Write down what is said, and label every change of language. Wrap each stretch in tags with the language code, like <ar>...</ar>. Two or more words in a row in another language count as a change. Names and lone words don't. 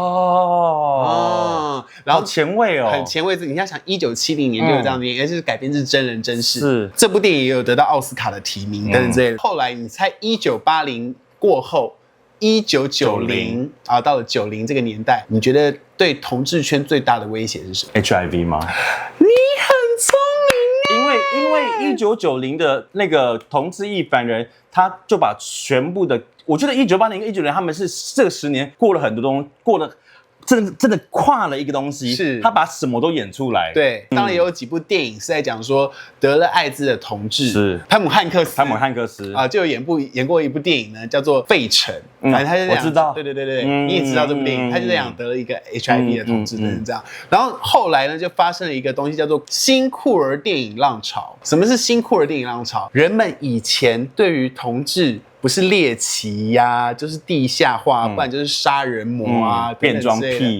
<zh>然後前衛哦，很前衛。你要想，1970年就有這樣的電影，而且是改編自真人真事。是這部電影也有得到奧斯卡的提名等等之類的。後來你猜1980過後，1990啊，到了90這個年代，你覺得對同志圈最大的威脅是什麼？HIV 嗎？你很聰明耶！因為1990的那個同志亦凡人，他就把全部的，我覺得1980年跟1990他們是這個10年過了很多東西，過了。真的跨了一個東西，是他把什麼都演出来。对，當然也有幾部電影是在講說得了艾滋的同志，是湯姆漢克斯啊，就有演過一部電影呢，叫做《費城》。反正他就這樣，我知道，對，你也知道這部電影，他就這樣得了一個 HIV 的同志的人這樣。然後後來呢，就發生了一個東西叫做新酷兒電影浪潮。什麼是新酷兒電影浪潮？人們以前對於同志不是獵奇呀，就是地下化，不然就是殺人魔啊，變裝癖，</zh>